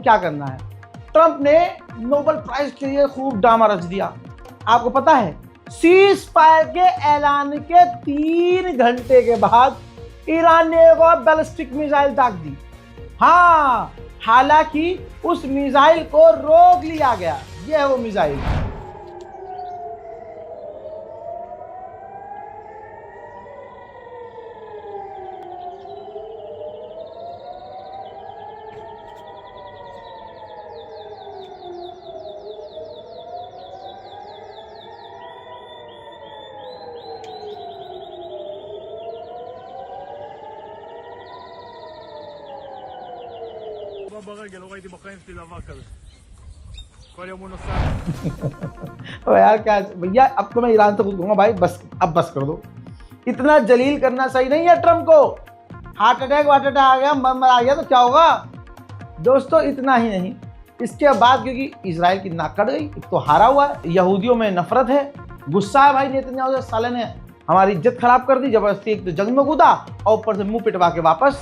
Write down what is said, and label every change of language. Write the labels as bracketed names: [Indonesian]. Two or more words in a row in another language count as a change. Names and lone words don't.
[Hindi] क्या करना है, ट्रंप ने नोबेल प्राइज के लिए खूब ड्रामा रच दिया। आपको पता है [English] cease fire [Hindi] के ऐलान के 3 घंटे के बाद ईरान ने एक और [English] ballistic missile [Hindi] दाग दी। हाँ, हालांकि उस मिसाइल को रोक लिया गया। यह है वो मिसाइल। [Hebrew] ברגל, לא ראיתי בחיים שלי דבר כזה. כל יום הוא נוסע. [Hindi] तो यार क्या भैया, अब तो मैं ईरान से कुछ कहूँगा भाई, बस अब बस कर दो। इतना जलील करना सही नहीं है ट्रम्प को। [English] heart attack [Hindi] आ गया, मर आ गया तो क्या होगा। दोस्तों इतना ही नहीं, इसके बाद क्योंकि इजराइल की नाक कट गई, एक तो हारा हुआ है, यहूदियों में नफरत है, गुस्सा है भाई नेतन्याहू से, साले ने हमारी इज्जत खराब कर दी, जबरदस्ती एक तो जंग में कूदा और ऊपर से मुंह पिटवा के वापस।